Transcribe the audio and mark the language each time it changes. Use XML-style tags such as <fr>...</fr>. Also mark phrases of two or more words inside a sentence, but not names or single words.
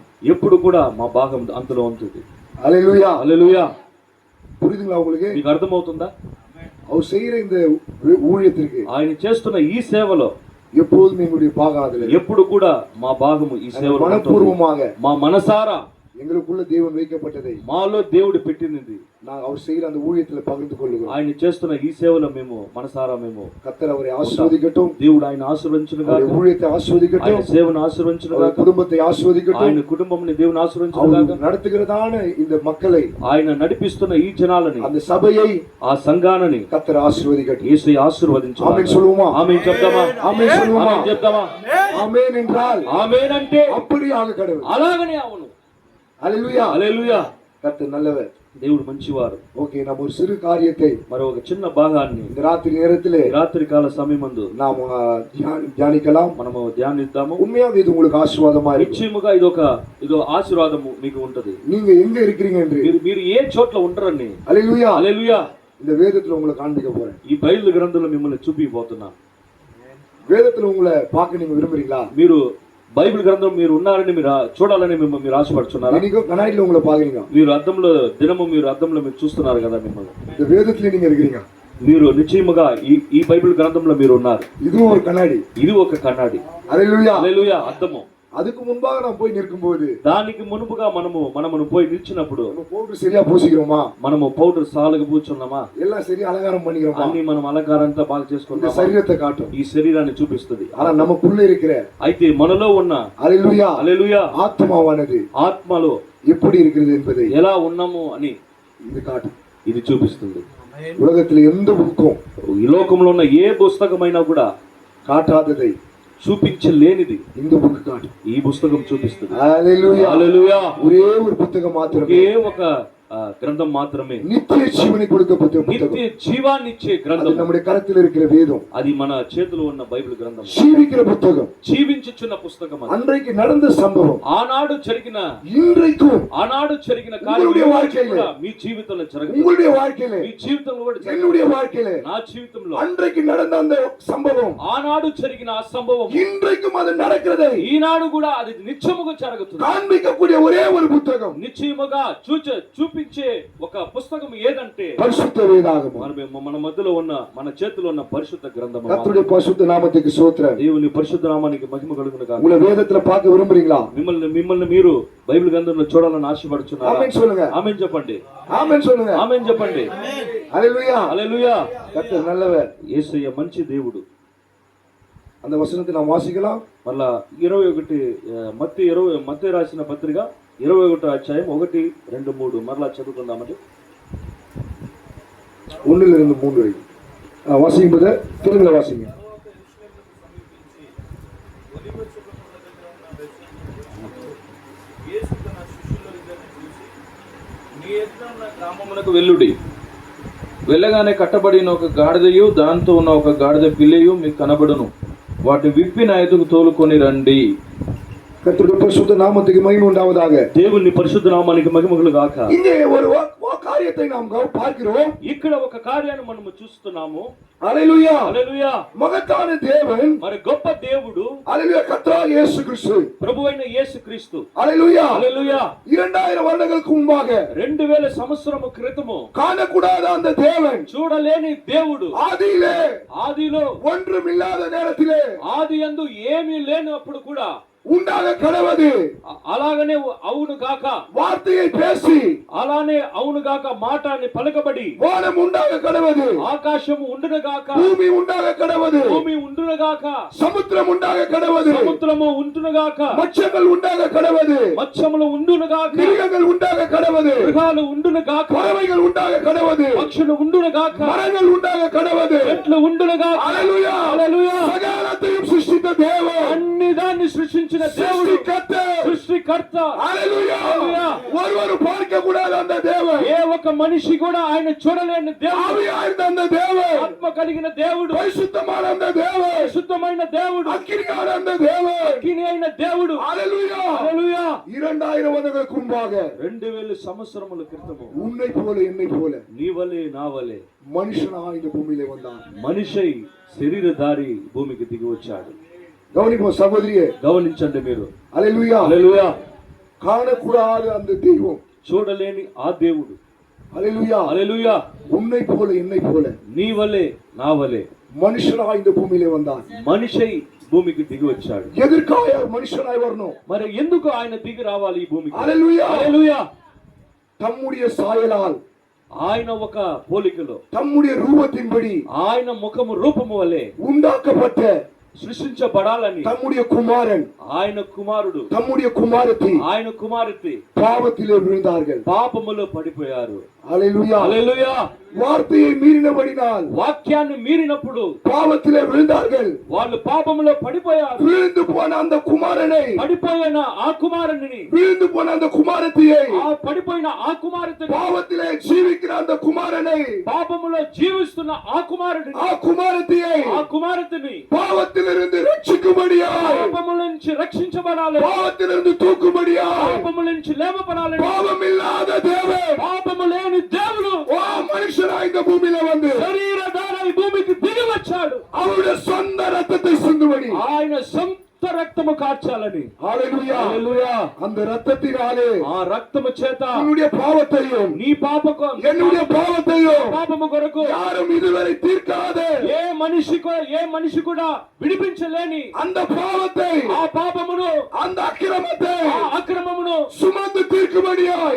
<te>ఎప్పుడు కూడా మా భాగం అంతలో ఉంటుంది.</te> <ta>ஹல்லேலூயா.</ta> <te>హల్లెలూయా.</te> <ta>புரியுதுங்களா உங்களுக்கு?</ta> <te>మీకు అర్థమవుతుందా?</te> <ta>அவர் செய்கிற இந்த ஊழியத்திற்கு</ta> <te>ఆయన చేస్తున్న ఈ సేవలో</te> <ta>எப்போதும் எங்களுடைய பாகம் அதுல</ta> <te>ఎప్పుడు కూడా మా భాగము ఈ సేవలో ఉంటుంది.</te> <ta>மனப்பூர்வமாக</ta> <te>మా మనసారా</te> <ta>எங்களுக்குள்ள தேவன் வைக்கப்பட்டதை</ta> <te>మాలో దేవుడు పెట్టినది</te> <ta>நான் அவர் செய்கிற அந்த ஊழியத்துல பகிர்ந்து கொள்ளுகிறோம்.</ta> <te>ఆయన చేస్తున్న ఈ సేవలో మేము మనసారా మేము</te> <ta>கர்த்தர் அவரை ஆசீர்வதிக்கட்டும்.</ta> <te>దేవుడు ఆయన ఆశీర్వదించును గాక.</te> <ta>அவருடைய ஊழியத்தை ஆசீர்வதிக்கட்டும்.</ta> <te>ఆయన సేవను ఆశీర్వదించును</te> <ta>அவருடைய</ta> <te>గాక.</te> <ta>குடும்பத்தை ஆசீர்வதிக்கட்டும்.</ta> <te>ఆయన కుటుంబంని దేవుని ఆశీర్వదించును</te> <ta>அவர்</ta> <te>గాక.</te> <ta>நடத்துகிறதான இந்த மக்களை,</ta> <te>ఆయన నడిపిస్తున్న ఈ జనాలని,</te> <ta>அந்த సభையை</ta> <te>ఆ సంఘాన్ని</te> <ta>கர்த்தர் ஆசீர்வதிக்கட்டும்.</ta> <te>యేసయ్య ఆశీర్వదించును గాక.</te> <ta>ஆமென் சொல்லுவோமா?</ta> <te>ఆమేన్ చెప్తామా?</te> <ta>ஆமென் சொல்லுவோமா?</ta> <te>ఆమేన్ చెప్తామా?</te> <ta>ஆமென் என்றால்</ta> <te>ఆమేన్ అంటే</te> <ta>அப்படியாக கடவுள்.</ta> <te>అలాగనే అవును.</te> <ta>ஹல்லேலூயா.</ta> <te>హల్లెలూయా.</te> <ta>கர்த்தர் நல்லவர்.</ta> <te>దేవుడు మంచివారు.</te> <ta>ஓகே, நம்ம ஒரு சிறு காரியத்தை</ta> <te>మరి ఒక చిన్న భాగాన్ని</te> <ta>இந்த ராத்திரி நேரத்திலே</ta> <te>రాత్రి కాల సమయమందు</te> <ta>நாம் தியானிக்கலாம்.</ta> <te>మనము ధ్యానిద్దాము.</te> <ta>உண்மையாக இது உங்களுக்கு ஆசீர்வாதமா இருக்கும்.</ta> <te>నిశ్చయముగా ఇదో ఆశీర్వాదము మీకు ఉంటది.</te> <ta>நீங்க எங்க இருக்கிறீங்க என்று</ta> <te>మీరు ఏ చోట్ల ఉంటారని</te> <ta>ஹல்லேலூயா</ta> <te>హల్లెలూయా</te> <ta>இந்த வேதத்துல உங்களை காண்பிக்க போறேன்.</ta> <te>ఈ బైబిల్ గ్రంథంలో మిమ్మల్ని చూపిపోతున్నా.</te> <ta>வேதத்துல உங்களை பார்க்க நீங்க விரும்புறீங்களா?</ta> <te>మీరు బైబిల్ గ్రంథం మీరు ఉన్నారని మీరు చూడాలని మీరు ఆశపడుతున్నారా?</te> <ta>இன்னைக்கு கண்ணாடியில உங்களை பாக்குறீங்க.</ta> <te>మీరు అద్దంలో మీరు అద్దంలో మీరు చూస్తున్నారు కదా మిమ్మల్ని.</te> <ta>இந்த வேதத்துல நீங்க இருக்கிறீங்க.</ta> <te>మీరు నిశ్చయముగా ఈ బైబిల్ గ్రంథంలో మీరు ఉన్నారు.</te> <ta>இதுவும் ஒரு கண்ணாடி.</ta> <te>ఇది ఒక కണ്ണాడి.</te> <ta>ஹல்லேலூயா.</ta> <te>హల్లెలూయా. అద్దము.</te> <ta>அதுக்கு முன்பாக நான் போய் நிற்கும்போது</ta> <te>దానికి మునుపుగా మనము పోయి నిల్చినప్పుడు</te> <ta>நம்ம பவுடர் சரியா பூசிக்கிறோமா?</ta> <te>మనము పౌడర్ సాలుగా పూచున్నామా?</te> <ta>எல்லாம் சரியா அலங்காரம் பண்ணிக்கிறோமா?</ta> <te>అన్ని మనం అలంకారంతా బాగా</te> <ta>இந்த</ta> <te>చేసుకుంటాం.</te> <ta>சரீரத்தை காட்டும்.</ta> <te>ఈ శరీరాన్ని చూపిస్తుంది.</te> <ta>ஆனா நமக்குள்ள இருக்கிற</ta> <te>అయితే మనలో ఉన్న</te> <ta>ஹல்லேலூயா</ta> <te>హల్లెలూయా</te> <ta>ஆத்மாவானது</ta> <te>ఆత్మలో</te> <ta>எப்படி இருக்கிறது என்பதை</ta> <te>ఎలా ఉన్నాము అని</te> <ta>இது காட்டும்.</ta> <te>ఇది చూపిస్తుంది.</te> <ta>உலகத்துல எந்த புக்கும்</ta> <te>ఈ లోకంలో ఉన్న ఏ పుస్తకమైనా కూడా</te> <ta>காட்டாததை</ta> <te>చూపించలేనిది</te> <ta>இந்த புக்கு காட்டும்.</ta> <te>ఈ పుస్తకం చూపిస్తుంది.</te> <ta>ஹல்லேலூயா.</ta> <te>హల్లెలూయా.</te> <ta>ஒரே ஒரு புத்தகம் மாத்திரமே,</ta> <te>ఒకే ఒక గ్రంథం మాత్రమే,</te> <ta>நித்திய ஜீவனை கொடுக்கப்பட்ட</ta> <te>నిత్య</te> <ta>புத்தகம்.</ta> <te>జీవాన్ని ఇచ్చే</te> <ta>அது</ta> <te>గ్రంథం.</te> <ta>நம்முடைய கரத்தில் இருக்கிற வேதம்.</ta> <te>అది మన చేతిలో ఉన్న బైబిల్ గ్రంథం.</te> <ta>ஜீவிக்கிற புத்தகம்.</ta> <te>జీవించుచున్న పుస్తకం అది.</te> <ta>அன்றைக்கு நடந்த சம்பவம்</ta> <te>ఆనాడు జరిగిన</te> <ta>இன்றைக்கும்</ta> <te>కార్యం కూడా మీ జీవితంలో జరగదు.</te> <ta>உங்களுடைய வாழ்க்கையில,</ta> <te>మీ జీవితంలో కూడా జరగదు.</te> <ta>என்னுடைய வாழ்க்கையில</ta> <te>నా జీవితంలో</te> <ta>அன்றைக்கு நடந்த அந்த சம்பவம்</ta> <te>ఆనాడు జరిగిన ఆ సంభవం</te> <ta>இன்றைக்கும் அது நடக்கிறதை</ta> <te>ఈనాడు కూడా అది నిత్యముగా జరుగుతుంది.</te> <ta>காண்பிக்கக்கூடிய ஒரே ஒரு புத்தகம்,</ta> <te>నిశ్చయముగా చూపించే చూపించే ఒక పుస్తకం ఏదంటే</te> <ta>பரிசுத்த வேதாகமம்.</ta> <te>మన మధ్యలో ఉన్న మన చేతిలో ఉన్న పరిశుద్ధ గ్రంథము.</te> <ta>கர்த்தருடைய பரிசுத்த நாமத்துக்கு ஸ்தோத்திரம்.</ta> <te>దేవుని పరిశుద్ధ నామానికి మహిమ కలుగును గాక.</te> <ta>உங்களை வேதத்துல பார்க்க விரும்புறீங்களா?</ta> <te>మిమ్మల్ని మీరు బైబిల్ గ్రంథంలో చూడాలని ఆశపడుచున్నారా?</te> <ta>ఆమేన్ சொல்லுங்க.</ta> <te>ఆమేన్ చెప్పండి.</te> <ta>ఆమేన్ சொல்லுங்க.</ta> <te>ఆమేన్ చెప్పండి. హల్లెలూయా. హల్లెలూయా.</te> <ta>கர்த்தர் நல்லவர்.</ta> <te>యేసయ్య మంచి దేవుడు.</te> <ta>அந்த வசனத்தை நாம் வாசிக்கலாம்.</ta> <te>మళ్ళా 21 మత్తయి రాసిన పత్రిక 21 అధ్యాయం 1, 2, 3 మరలా చదువుకుందామండి.</te> <ta>1-3 வரைக்கும் வாசிக்கும்போது திரும்ப வாசிங்க.</ta> <te>గ్రామములకు వెల్లుడి. వెళ్ళగానే కట్టబడిన ఒక గాడిదయు దాంతో ఉన్న ఒక గాడిద పిల్లయు మీకు కనబడును. వాటి విప్పి నా ఎదుగు తోలుకొని రండి.</te> <ta>கர்த்தருடைய பரிசுத்த நாமத்துக்கு மகிமை உண்டாவதாக.</ta> <te>దేవుని పరిశుద్ధ నామానికి మహిమలు గాక.</te> <ta>இங்கே ஒரு காரியத்தை நாம் பார்க்கிறோம்.</ta> <te>ఇక్కడ ఒక కార్యాన్ని మనము చూస్తున్నాము. హల్లెలూయా. హల్లెలూయా. మగతాన దేవుడు, మరి గొప్ప దేవుడు,</te> <ta>హల్లెలూయా, కర్తరాகிய இயேசு கிறிஸ்து,</ta> <te>ప్రభువైన యేసుక్రీస్తు. హల్లెలూయా. హల్లెలూయా.</te> <ta>2000 வருடங்களுக்கு முன்பாக</ta> <te>2000 సంవత్సరము క్రితము</te> <ta>காணக்கூடாத அந்த தேவன்,</ta> <te>చూడలేని దేవుడు, ఆదిలో</te> <ta>ஒன்றுமில்லாத நேரத்திலே,</ta> <te>ఆదియందు ఏమీ లేనప్పుడు కూడా</te> <ta>உண்டாக கடவது,</ta> <te>అలాగనే అవును గాక</te> <ta>வார்த்தையை பேசி,</ta> <te>అలానే అవును గాక మాటని పలకబడి,</te> <ta>வானம் உண்டாக கடவது,</ta> <te>ఆకాశము ఉండును గాక,</te> <ta>பூமி உண்டாக கடவது,</ta> <te>భూమి ఉండును గాక,</te> <ta>సముద్రం உண்டாக கடவது,</ta> <te>సముద్రము ఉండును గాక,</te> <ta>మత్స్యங்கள் உண்டாக கடவது,</ta> <te>మత్స్యములు ఉండును గాక,</te> <ta>மிருகங்கள் உண்டாக கடவது,</ta> <te>మృగాలు ఉండును గాక,</te> <ta>பறவைகள் உண்டாக கடவது,</ta> <te>పక్షులు ఉండును గాక,</te> <ta>மரங்கள் உண்டாக கடவது,</ta> <te>చెట్లు ఉండును గాక. హల్లెలూయా. హల్లెలూయా. సకలத்தையும் సృష్టిత దేవుడు, అన్ని దాన్ని సృష్టించిన దేవుడు, సృష్టికర్త. హల్లెలూయా.</te> <ta>ஒருவர் பார்க்க கூடாத அந்த தேவன்,</ta> <te>ఏ ఒక మనిషి కూడా ఆయన చూడలేని దేవుడు,</te> <ta>ஆவியாயிருந்த அந்த தேவன்,</ta> <te>ఆత్మ కలిగిన దేవుడు,</te> <ta>பரிசுத்தமான அந்த தேவன்,</ta> <te>పరిశుద్ధమైన దేవుడు,</te> <ta>அக்கினியான அந்த தேவன்,</ta> <te>అగ్ని అయిన దేవుడు. హల్లెలూயா. హల్లెలూయా.</te> <ta>2000 வருடங்களுக்கு முன்பாக</ta> <te>2000 సంవత్సరముల క్రితము</te> <ta>உன்னை போல என்னை போல</ta> <te>నీ వలే నా వలే</te> <ta>மனுஷனாக இந்த பூமியிலே வந்தான்.</ta> <te>మనిషై శరీరధారి భూమికి దిగి వచ్చాడు.</te> <ta>கவனிப்போம் சகோதரியே,</ta> <te>గమనించండి మీరు. హల్లెలూయా. హల్లెలూయా.</te> <ta>காணக்கூடாத அந்த தெய்வம்,</ta> <te>చూడలేని ఆ దేవుడు, హల్లెలూயா, హల్లెలూయా,</te> <ta>உன்னை போல என்னை போல</ta> <te>నీ వలే నా వలే</te> <ta>மனுஷனாக இந்த பூமியிலே வந்தான்.</ta> <te>మనిషై భూమికి దిగి వచ్చాడు.</te> <ta>எதற்காக மனுஷனாய் வரணும்?</ta> <te>మరి ఎందుకు ఆయన దిగి రావాలి ఈ భూమికి? హల్లెలూయా. హల్లెలూయా.</te> <ta>தம்முடைய சாயலால்,</ta> <te>ఆయన ఒక పోలికలో,</te> <ta>தம்முடைய ரூபத்தின்படி</ta> <te>ఆయన ముఖము రూపము వలె</te> <ta>உண்டாக்கப்பட்ட</ta> <te>సృష్టించబడాలని</te> <ta>தம்முடைய குமாரன்,</ta> <te>ఆయన కుమారుడు,</te> <ta>தம்முடைய குமாரத்தி</ta> <te>ఆయన కుమార్తె</te> <ta>பாவத்திலே விழுந்தார்கள்.</ta> <te>పాపములో పడిపోయారు. హల్లెలూయా. హల్లెలూయా.</te> <ta>வார்த்தையை மீறினபடினால்</ta> <te>వాక్యాన్ని మీరినప్పుడు</te> <ta>பாவத்திலே விழுந்தார்கள்.</ta> <te>వాళ్ళు పాపములో పడిపోయారు.</te> <ta>விழுந்து போன அந்த குமாரனை,</ta> <te>పడిపోయిన ఆ కుమారుని,</te> <ta>விழுந்து போன அந்த குமாரத்தியை,</ta> <te>ఆ పడిపోయిన ఆ కుమార్తెని,</te> <ta>பாவத்திலே ஜீவிக்கிற அந்த குமாரனை,</ta> <te>పాపములో జీవిస్తున్న ఆ కుమారుడిని,</te> <ta>ఆ குமாரத்தியை</ta> <te>ఆ కుమార్తెని</te> <ta>பாவத்திலிருந்து ரட்சிக்கும்படியாய்,</ta> <te>పాపముల నుంచి రక్షించబడాలి,</te> <ta>பாவத்திலிருந்து தூக்கும்படியாய்,</ta> <te>పాపముల నుంచి లేవబడాలి.</te> <ta>பாவமில்லாத தேவன்,</ta> <te>పాపము లేని దేవుడు</te> <ta>ஓ மனுஷனாய் இந்த பூமியில வந்து</ta> <te>శరీరధారి భూమికి దిగి వచ్చాడు.</te> <ta>அவருடைய சொந்த ரத்தத்தை சிந்தும்படி,</ta> <te>ఆయన సొంత రక్తము కార్చాలని.</te> <ta>ஹல்லேலூயா.</ta> <te>హల్లెలూయా.</te> <ta>அந்த ரத்தத்தினாலே</ta> <te>ఆ రక్తము చేత</te> <ta>உன்னுடைய பாவத்தையும்</ta> <te>నీ</te> <ta>என்னுடைய பாவத்தையும்</ta> <te>పాపము కొరకు</te> <ta>யாரும் இதுவரை தீர்க்காதே</ta> <te>ఏ మనిషి కూడా విడిపించలేని</te> <ta>அந்த பாவத்தை,</ta> <te>ఆ పాపమును,</te> <ta>அந்த அக்கிரமத்தை</ta> <te>ఆ అక్రమమును</te> <ta>சுமந்து தீர்க்கும்படியாய்</ta>